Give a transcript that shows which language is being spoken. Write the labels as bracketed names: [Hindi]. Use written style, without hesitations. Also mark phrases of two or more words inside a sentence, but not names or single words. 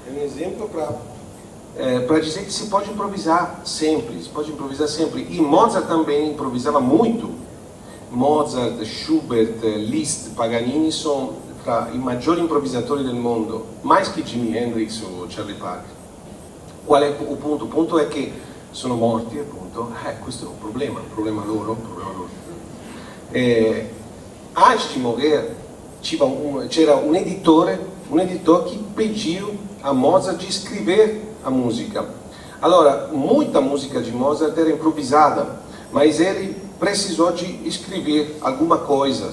[Portuguese] exemplo para dizer que se pode improvisar sempre, E Mozart também improvisava muito. [Italian] Mozart, Schubert, Liszt, Paganini são i maggiori improvvisatori del mondo, [Portuguese] mais que Jimi Hendrix ou Charlie Parker. Qual é o ponto? O ponto é que [Italian] sono morti, appunto. Questo è un problema loro. [Portuguese] Antes de morrer, c'era um editor que pediu a Mozart de escrever a música. Allora, muita música de Mozart era improvisada, mas ele precisou de escrever alguma coisa.